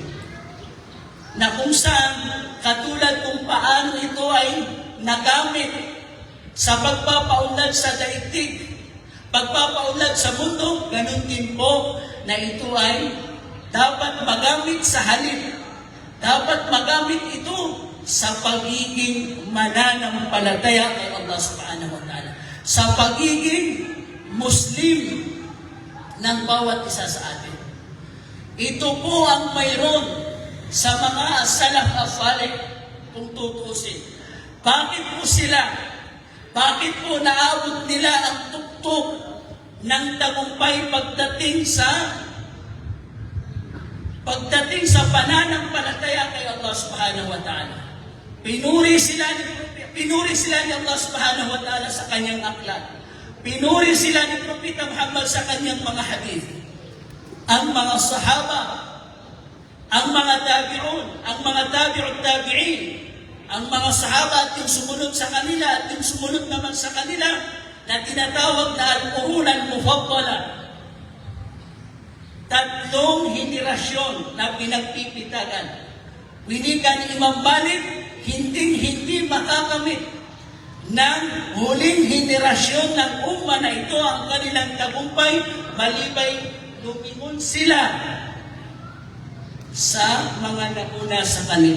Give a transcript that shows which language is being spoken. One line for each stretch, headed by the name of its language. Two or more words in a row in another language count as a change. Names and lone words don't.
Filipino: Na kung saan, katulad kung paano ito ay nagamit sa pagpapaunlad sa daigdig, pagpapaunlad sa mundo, ganun din po na ito ay dapat magamit sa halip. Dapat magamit ito sa pagiging mananampalataya kay
Arabic: الله سبحانه وتعالى.
Filipino: Sa pagiging Muslim ng bawat isa sa atin. Ito po ang mayroon sa mga
Arabic: السلف الصالح
Filipino: kung tutusin. Bakit po sila? Bakit po naabot nila ang tuktok ng tagumpay pagdating sa pagdating sa pananampalataya kay
Arabic: الله سبحانه وتعالى.
Filipino: Pinuri sila ni
Arabic: الله سبحانه وتعالى
Filipino: sa kanyang akhlak. Pinuri sila ni Propeta Muhammad sa kanyang mga hadith. Ang mga sahaba, ang mga tabi'un, ang mga
Arabic: تابعو التابعين,
Filipino: ang mga sahaba at yung sumunod sa kanila at yung sumunod naman sa kanila na tinatawag na
Arabic: القرون المفضلة.
Filipino: Tatlong henerasyon na pinagpipitagan. Winika ni Imam Malik, hindi makakamit ng huling henerasyon ng umma na ito ang kanilang tagumpay, malibay lumingon sila sa mga nauna sa kanila.